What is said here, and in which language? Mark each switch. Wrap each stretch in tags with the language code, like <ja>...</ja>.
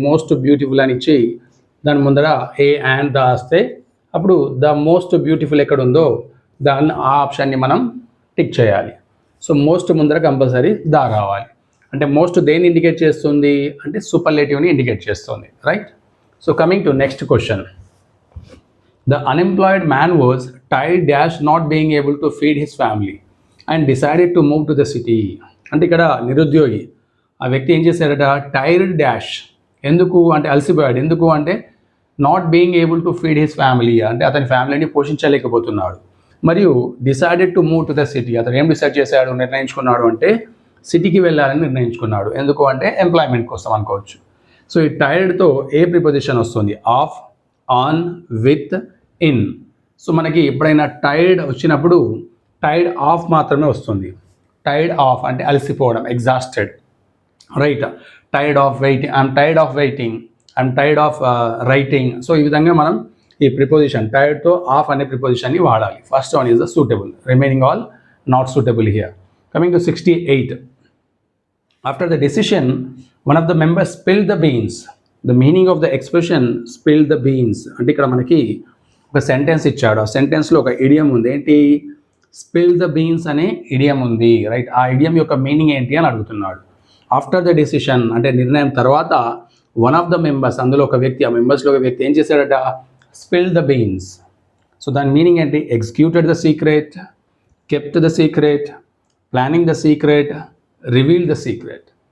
<te>Most beautiful అని ఇచ్చి దాని ముందర ఏ అండ్ ద వస్తే అప్పుడు ద మోస్ట్ బ్యూటిఫుల్ ఎక్కడ ఉందో దాన్ని ఆ ఆప్షన్ని మనం టిక్ చేయాలి. సో మోస్ట్ ముందర కంపల్సరీ ద రావాలి. అంటే మోస్ట్ దేన్ని ఇండికేట్ చేస్తుంది అంటే సూపర్లేటివ్ని ఇండికేట్ చేస్తుంది, right.</te> <en>So coming to next question. The unemployed man was tired dash not being able to feed his family and decided to move to the city.</en> <te>అంటే ఇక్కడ నిరుద్యోగి ఆ వ్యక్తి ఏం చేశాడట? టైర్డ్ డాష్, ఎందుకు అంటే అలసిపోయాడు. ఎందుకు అంటే</te> <en>not being able to feed his family,</en> <te>అంటే అతని ఫ్యామిలీని పోషించలేకపోతున్నాడు. మరియు</te> <en>decided to move to the city,</en> <te>అతను ఏం డిసైడ్ చేశాడు, నిర్ణయించుకున్నాడు అంటే సిటీకి వెళ్ళాలని నిర్ణయించుకున్నాడు. ఎందుకు అంటే ఎంప్లాయ్మెంట్ కోసం అనుకోవచ్చు. సో ఈ టైర్డ్తో ఏ ప్రిపోజిషన్ వస్తుంది? Of, on, with, in. So మనకి ఎప్పుడైనా టైర్డ్ వచ్చినప్పుడు టైర్డ్ ఆఫ్ మాత్రమే వస్తుంది. టైర్డ్ ఆఫ్ అంటే అలసిపోవడం, exhausted, right.</te> <en>Tired of waiting, I'm tired of waiting, I'm tired of writing.</en> <te>So ఈ విధంగా మనం ఈ ప్రిపోజిషన్ టైర్డ్తో ఆఫ్ అనే ప్రిపోజిషన్ని వాడాలి.</te> <en>First one is the suitable, remaining all not suitable here. Coming to 68. After the decision, one of the members spilled the beans. The meaning of the expression spilled the beans</en> <te>అంటే ఇక్కడ మనకి ఒక sentence ఇచ్చాడు. ఆ సెంటెన్స్లో ఒక idiom ఉంది. ఏంటి? Spill the beans అనే ఇడియం ఉంది, రైట్. ఆ ఇడియం యొక్క మీనింగ్ ఏంటి అని అడుగుతున్నాడు. ఆఫ్టర్ ద డెసిషన్ అంటే నిర్ణయం తర్వాత,</te> <en>one of the members,</en> <te>అందులో ఒక వ్యక్తి, ఆ మెంబర్స్లో ఒక వ్యక్తి ఏం చేశాడట? Spill the beans. సో దాని మీనింగ్ ఏంటి?</te> <en>Executed the secret, kept the secret, planning the secret, reveal the secret.</en>